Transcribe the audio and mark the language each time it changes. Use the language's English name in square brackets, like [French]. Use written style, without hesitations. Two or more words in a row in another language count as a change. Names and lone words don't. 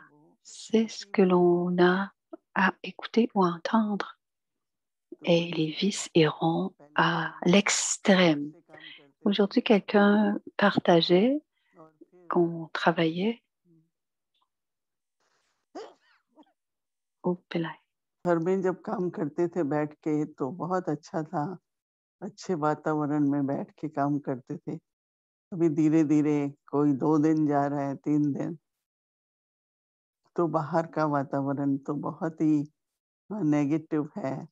[French] C'est ce que l'on a à écouter ou entendre. Et les vices iront à l'extrême. Aujourd'hui, quelqu'un partageait qu'on travaillait au Pelay. [Hindi] घर में जब काम करते थे बैठ के तो बहुत अच्छा था। अच्छे वातावरण में बैठ के काम करते थे। अभी धीरे-धीरे कोई 2 दिन जा रहा है, 3 दिन, तो बाहर का वातावरण तो बहुत ही नेगेटिव है।